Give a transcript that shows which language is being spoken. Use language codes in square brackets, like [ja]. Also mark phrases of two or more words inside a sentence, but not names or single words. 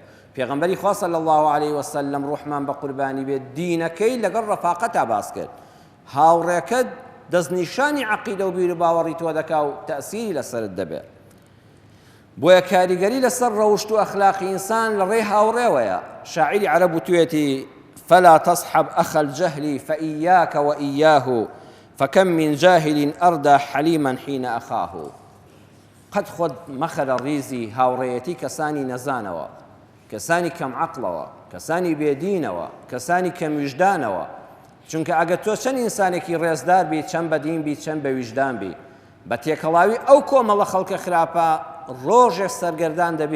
[ckb] پێغەمبەری خوا [ar] صلی الله عليه وسلم [ckb] ڕوحمان بە قوربانی بێت دینەکەی لەگەڵ ڕەفاقەتا باس کرد. هاوڕێکەت دەستنیشانی عەقیدە و بیر و باوەڕی تۆ دەکا و تەئسیری لەسەرت دەبێت. بۆیە کاریگەری لەسەر ڕەوشت و ئەخلاقی ئینسان لە ڕێی هاوڕێوەیە. شاعیری عەرەب وتوێتی [ar] فلا تصحب أخ الجهل فإياك وإياه فكم من جاهل أردى حليما حين أخاه. [ckb] قد خود مەخەرە ڕیزی هاوڕێیەتی کەسانی نەزانەوە، کەسانی کەم عەقڵەوە، کەسانی بێدینەوە، کەسانی کەم ویژدانەوە. چونکە ئەگەر تۆ چەند ئینسانێکی ڕێزدار بی، چەند بەدین بی، چەند بە ویژدان بی، بە تێکەڵاوی ئەو کۆمەڵە خەڵکە خراپە ڕۆژێک سەرگەردان دەبی.